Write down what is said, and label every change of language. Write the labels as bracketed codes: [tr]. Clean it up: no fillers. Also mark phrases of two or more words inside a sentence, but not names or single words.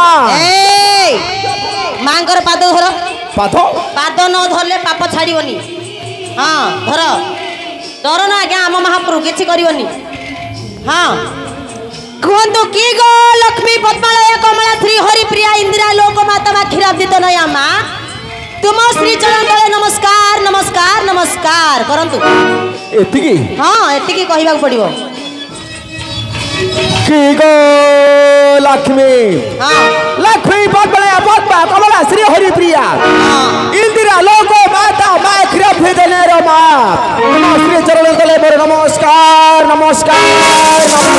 [or] ଏ ମାଁଙ୍କର ପାଦ ଧର पाद ପାଦ ନ ଧରଲେ ପାପ ଛାଡ଼ିବନି ହଁ ଧର ଡର ନା ଆଜ୍ଞା ଆମ ମହାପ୍ରଭୁ କିଛି କରିବନି ହଁ କହନ୍ତୁ କି ଗୋ ଲକ୍ଷ୍ମୀ ପଦ୍ମାଳୟ କମଳା ଶ୍ରୀ ହରି ପ୍ରିୟା ଇନ୍ଦିରା ଲୋକ ମାତା ମା କ୍ଷୀରାବ୍ଦିତ ନୟା ମା ତୁମ ଶ୍ରୀ ଚରଣ ତଳେ ନମସ୍କାର ନମସ୍କାର ନମସ୍କାର କରନ୍ତୁ एतिकी ହଁ ଏତିକି କହିବା ପଡ଼ିବ କି ଗୋ ଲକ୍ଷ୍ମୀ हां ଲକ୍ଷ୍ମୀ ପଦ୍ମାଳୟ ପଦ୍ମା କମଳା ଶ୍ରୀ ହରି ପ୍ରିୟା ଇନ୍ଦିରା ଲୋକ ମାତା ମା କ୍ଷୀରାବ୍ଦିତ ନୟା ମା ତୁମ ଶ୍ରୀ ଚରଣ ତଳେ ମୋର ନମସ୍କାର ନମସ୍କାର